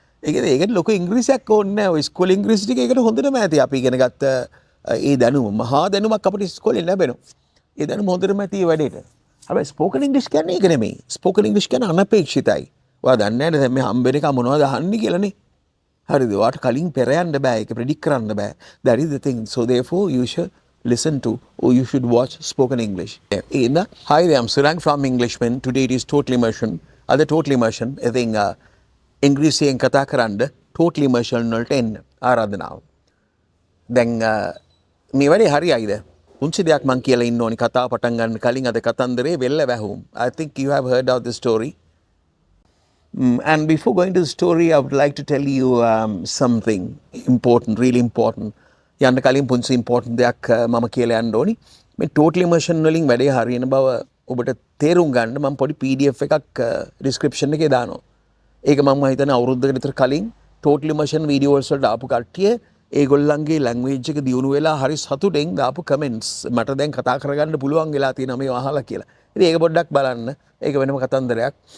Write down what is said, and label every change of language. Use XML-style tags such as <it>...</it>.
<si>ඒකද ලොකු ඉංග්‍රීසියක් ඕනේ නැහැ. ඔය ඉස්කෝලේ ඉංග්‍රීසි ටික ඒකට හොඳටම ඇති. අපි ඉගෙන ගත්ත ඒ දැනුම මහා දැනුමක් අපිට ඉස්කෝලේ ලැබෙනවා. ඒ දැනුම හොඳටම ඇති ඒ වැඩේට. හැබැයි ස්පෝකන් ඉංග්‍රීසි කියන්නේ ඒක නෙමෙයි. ස්පෝකන් ඉංග්‍රීසි කියන්නේ අනපේක්ෂිතයි. ඔයා දන්නේ නැහැ දැන් මේ හම්බෙන එක මොනවද අහන්නේ කියලානේ. හරිද? ඔයාට කලින් පෙර යන්න බෑ. ඒක ප්‍රෙඩික්ට් කරන්න බෑ.</si> <en>That is the thing. So therefore you should listen to or you should watch spoken English. Hi there, I'm Surang from Englishman. Today it is Total Immersion. Other Total Immersion. I think</en> <si>ඉංග්‍රීසියෙන් කතා කරන්න Total Immersion වලට එන්න ආරාධනාව. දැන් මේ වැඩේ හරියයිද? පුංචි දෙයක් මං කියලා ඉන්න ඕනි කතාව පටන් ගන්න කලින් අද කතන්දරේ වෙල්ල වැහුම්.</si> <en>I think you have heard of the story. And before going to the story, I would like to tell you something important, really important.</en> <si>යන්න කලින් පුංචි important දෙයක් මම කියලා යන්න ඕනි. මේ Total Immersion වලින් වැඩේ හරියන බව ඔබට තේරුම් ගන්න මම පොඩි PDF එකක් description එකේ දානවා. ඒක මම හිතන අවුරුද්දකට විතර කලින් Total Immersion videos වලට ආපු කට්ටිය ඒගොල්ලන්ගේ language එක දියුණු වෙලා හරි සතුටෙන් දාපු comments මට දැන් කතා කරගන්න පුළුවන් වෙලා තියෙනවා මේ අහලා කියලා. ඉතින් ඒක පොඩ්ඩක් බලන්න. ඒක වෙනම කතන්දරයක්.</si>